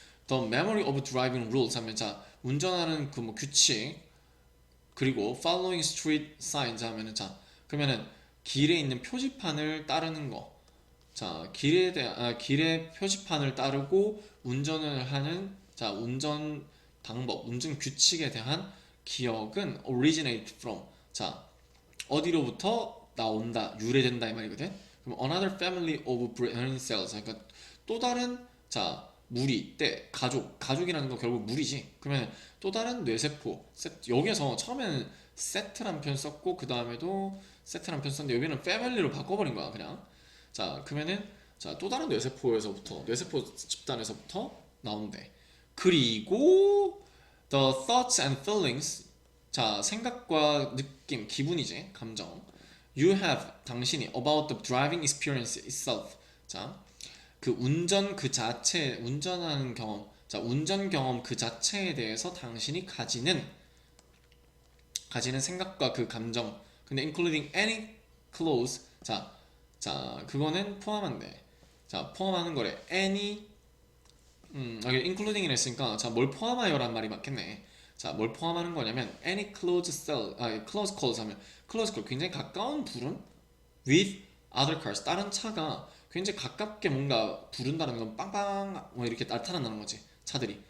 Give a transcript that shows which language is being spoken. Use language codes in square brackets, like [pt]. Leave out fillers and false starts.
[en] The memory of driving rules [ko] 하면 자, 운전하는 그 뭐 규칙, 그리고 [en] following street signs [ko] 하면은 자, 그러면은 길에 있는 표지판을 따르는 거. 자, 길의 표지판을 따르고 운전을 하는 자, 운전 방법, 운전 규칙에 대한 기억은 [en] originate from. [ko] 자, 어디로부터 나온다, 유래된다 이 말이거든. 그럼 [en] another family of brain cells. [ko] 그러니까 또 다른 자, 무리, 가족이라는 건 결국 무리지. 그러면 또 다른 뇌세포. 여기에서 처음에는 세트란 표현 썼고 그 다음에도 세트란 표현 썼는데 여기는 패밀리로 바꿔버린 거야 그냥. 자, 그러면은 자, 또 다른 뇌세포 집단에서부터 나온대. [en] 그리고 the thoughts and feelings. [ko] 자, 생각과 느낌, 기분이지, 감정. [en] You have [ko] 당신이 [en] about the driving experience itself. [ko] 자, 그 운전 그 자체, 운전하는 경험, 자, 운전 경험 그 자체에 대해서 당신이 가지는 생각과 그 감정. 근데 [en] including any clause. [ko] 자, 그거는 포함한대. 자, 포함하는 거래. any, 여기 including이라 했으니까, 자, 뭘 포함하여란 말이 맞겠네. 자, 뭘 포함하는 거냐면, [en] any close cell, close calls [ko] 하면, close call, 굉장히 가까운 부름? [en] with other cars, [ko] 다른 차가 굉장히 가깝게 뭔가 부른다는 건 빵빵, 뭐 이렇게 나타난다는 거지. 차들이.